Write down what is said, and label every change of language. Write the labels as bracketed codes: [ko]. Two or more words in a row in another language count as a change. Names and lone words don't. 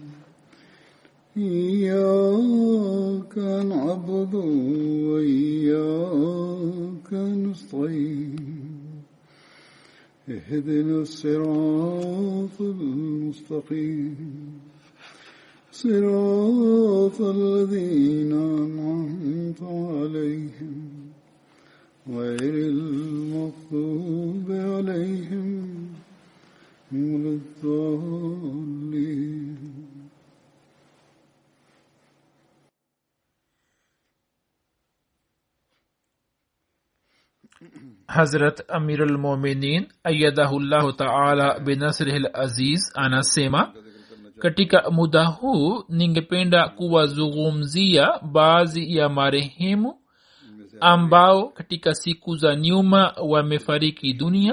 [ar] إياك نعبد وإياك نستعين اهدنا الصراط المستقيم صراط الذين أنعمت عليهم غير المغضوب عليهم ولا الضالين. [sw] Hazrat [ar] أمير المؤمنين أيده الله تعالى بنصره العزيز [sw] anasema, katika muda huu ningependa kuwazungumzia baadhi ya marehemu ambao katika siku za nyuma wamefariki dunia.